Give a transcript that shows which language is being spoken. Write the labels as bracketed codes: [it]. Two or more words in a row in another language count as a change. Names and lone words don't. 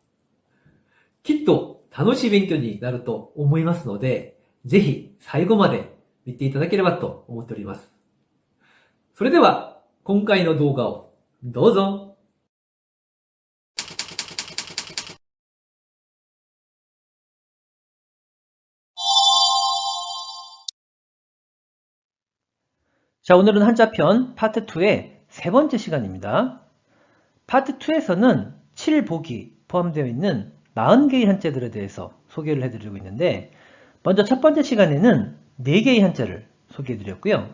[ja] きっと楽しい勉強になると思いますので、ぜひ最後まで見ていただければと思っております。それでは今回の動画をどうぞ。 [ko] 자, 오늘은 한자편 파트 2의 세 번째 시간입니다. 파트 2에서는 7보기 포함되어 있는 40개의 한자들에 대해서 소개를 해드리고 있는데, 먼저 첫 번째 시간에는 4개의 한자를 소개해드렸고요.